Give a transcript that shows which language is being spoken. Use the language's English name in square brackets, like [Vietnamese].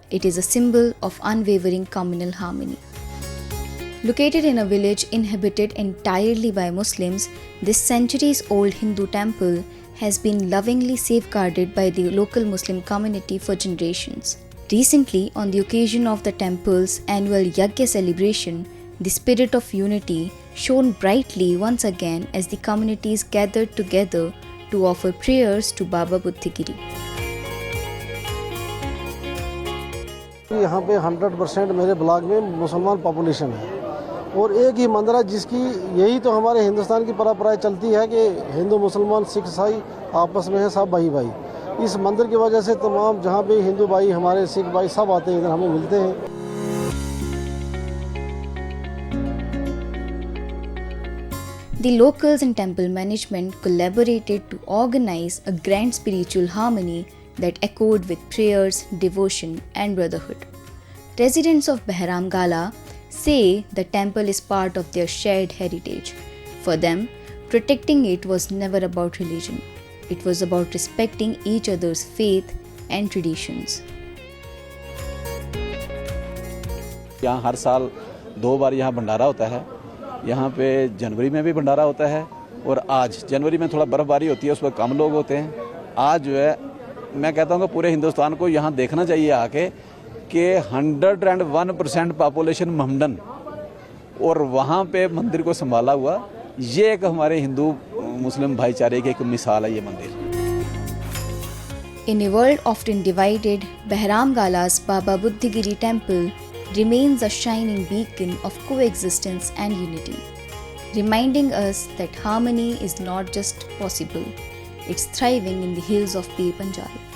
[English] It is a symbol of unwavering communal harmony. Located in a village inhabited entirely by Muslims, this centuries-old Hindu temple has been lovingly safeguarded by the local Muslim community for generations. Recently, on the occasion of the temple's annual Yagya celebration, the spirit of unity shone brightly once again as the communities gathered together to offer prayers to Baba Budhgiri. [Hindi] यहाँ पे 100% मेरे block में मुसलमान population है और एक ही मंदिर है जिसकी यही तो हमारे हिंदुस्तान की परंपरा चलती है कि हिंदू मुसलमान सिख ईसाई आपस में है सब भाई भाई। इस मंदिर की वजह से तमाम जहाँ पे हिंदू भाई हमारे सिख भाई सब आते हैं इधर हमें मिलते हैं। [English] The locals and temple management collaborated to organize a grand spiritual harmony that echoed with prayers, devotion and brotherhood. Residents of Behram Gala say the temple is part of their shared heritage. For them, protecting it was never about religion. It was about respecting each other's faith and traditions. [Hindi] यहाँ हर साल 2 बार यहाँ भंडारा होता है। यहाँ पे जनवरी में भी भंडारा होता है और आज जनवरी में थोड़ा बर्फबारी होती है, उस पर कम लोग होते हैं। आज जो है मैं कहता हूँ कि पूरे हिंदुस्तान को यहाँ देखना चाहिए आके कि 101% पॉपुलेशन मोहम्मडन और वहाँ पे मंदिर को संभाला हुआ, ये एक हमारे हिंदू मुस्लिम भाईचारे की एक मिसाल है ये मंदिर। [English] In a world often divided, Behram Gala's Baba Budhgiri temple remains a shining beacon of coexistence and unity, reminding us that harmony is not just possible, it's thriving in the hills of Pir Panjal.